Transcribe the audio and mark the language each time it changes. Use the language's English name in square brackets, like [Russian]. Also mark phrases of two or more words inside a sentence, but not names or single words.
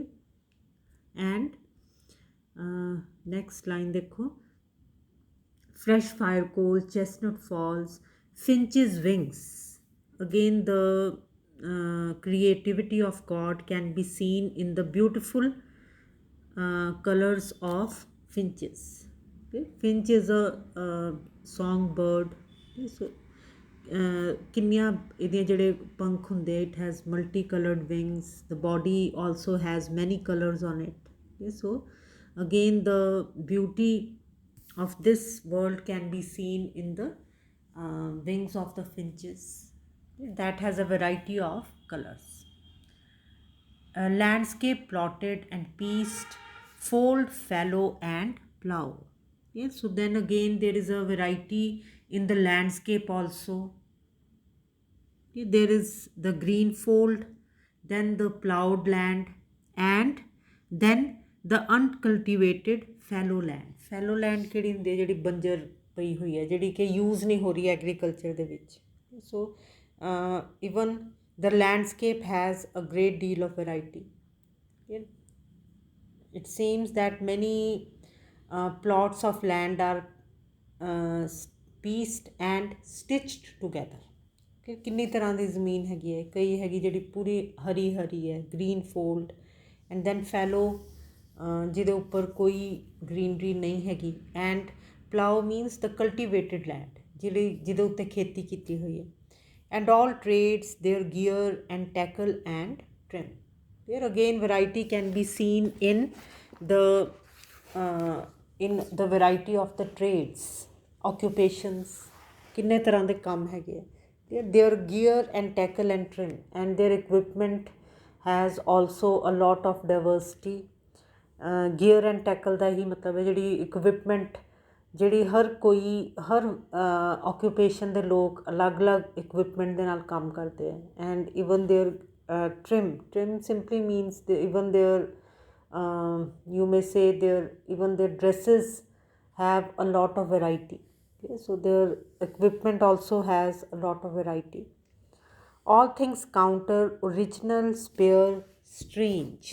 [English] And next line देखो, fresh fire coal, chestnut falls, finch's wings. Again, the creativity of God can be seen in the beautiful colors of finches. Okay? Finch is a songbird. Okay? So, [Punjabi] ਕਿੰਨੀਆਂ ਇਹਦੀਆਂ ਜਿਹੜੇ ਪੰਖ ਹੁੰਦੇ, [English] it has multicolored wings. The body also has many colors on it. Okay? So again, the beauty of this world can be seen in the wings of the finches. Okay? That has a variety of colors. A landscape plotted and pieced, fold, fallow, and plow. Yes, so then again there is a variety in the landscape also. Okay, there is the green fold, then the plowed land, and then the uncultivated fallow land. Fallow land [Punjabi] ਕਿਹੜੀ ਹੁੰਦੀ ਹੈ, ਜਿਹੜੀ ਬੰਜਰ ਪਈ ਹੋਈ ਹੈ, ਜਿਹੜੀ ਕਿ ਯੂਜ਼ ਨਹੀਂ ਹੋ ਰਹੀ ਐਗਰੀਕਲਚਰ ਦੇ ਵਿੱਚ. [English] So even the landscape has a great deal of variety. Yeah. It seems that many plots of land are pieced and stitched together. [Punjabi] ਕਿ ਕਿੰਨੀ ਤਰ੍ਹਾਂ ਦੀ ਜ਼ਮੀਨ ਹੈਗੀ ਹੈ, ਕਈ ਹੈਗੀ ਜਿਹੜੀ ਪੂਰੀ ਹਰੀ ਹਰੀ ਹੈ, [English] green fold, and then fallow [Punjabi] ਜਿਹਦੇ ਉੱਪਰ ਕੋਈ ਗ੍ਰੀਨਰੀ ਨਹੀਂ ਹੈਗੀ, [English] and plough means the cultivated land, [Punjabi] ਜਿਹਦੇ ਉੱਤੇ ਖੇਤੀ ਕੀਤੀ ਹੋਈ ਹੈ, [English] and all trades their gear and tackle and trim. Here again variety can be seen the in the variety of the trades, [Punjabi] occupations, ਕਿੰਨੇ ਤਰ੍ਹਾਂ ਦੇ ਕੰਮ ਹੈਗੇ. [English] Their gear and tackle and trim, and their equipment has also a lot of diversity. Gear and tackle [Punjabi] ਦਾ ਹੀ ਮਤਲਬ ਹੈ ਜਿਹੜੀ equipment, ਜਿਹੜੀ ਹਰ occupation ਦੇ ਲੋਕ ਅਲੱਗ-ਅਲੱਗ equipment ਦੇ ਨਾਲ ਕੰਮ ਕਰਦੇ ਹੈ. [English] And even their trim simply means even their you may say even their dresses have a lot of variety. Okay? So their equipment also has a lot of variety. All things counter, original, spare, strange.